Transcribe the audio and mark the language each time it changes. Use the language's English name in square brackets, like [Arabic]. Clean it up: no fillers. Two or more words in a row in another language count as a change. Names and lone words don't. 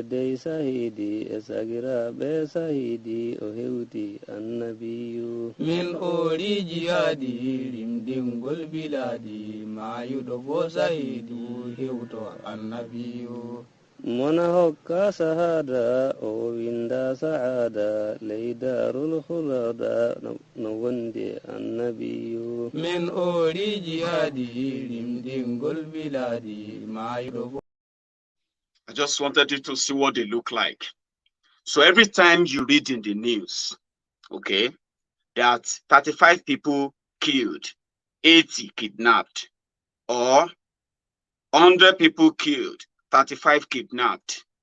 [Fula] dey sahidi e sagiraɓe sahidi o hewti annabiyu min ori jihadi limdingol biladi mayuɗo bo sahidi hewto annabiyu mona hokka sahada o winda saada leydarul hulada no wondi annabiyu min ori jihadi limdingol biladi mayuɗo bo. [English] I just wanted you to see what they look like. So every time you read in the news, okay, that 35 people killed, 80 kidnapped, or 100 people killed, 35 kidnapped.